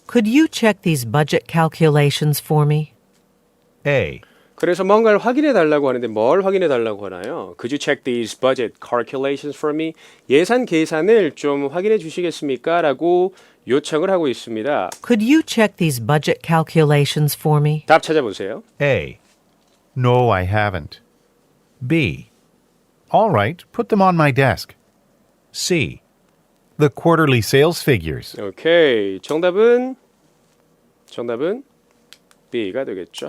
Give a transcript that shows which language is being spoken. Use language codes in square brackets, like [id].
[en] Could you check these budget calculations for me? A. [ko] 그래서 뭔가를 확인해 달라고 하는데 뭘 확인해 달라고 하나요? [en] Could you check these budget calculations for me? [ko] 예산 계산을 좀 확인해 주시겠습니까? 라고 요청을 하고 있습니다. [en] Could you check these budget calculations for me? [ko] 답 찾아보세요. [en] A. No, I haven't. B. All right, put them on my desk. C. The quarterly sales figures. [ko] 오케이. 정답은 B가 되겠죠.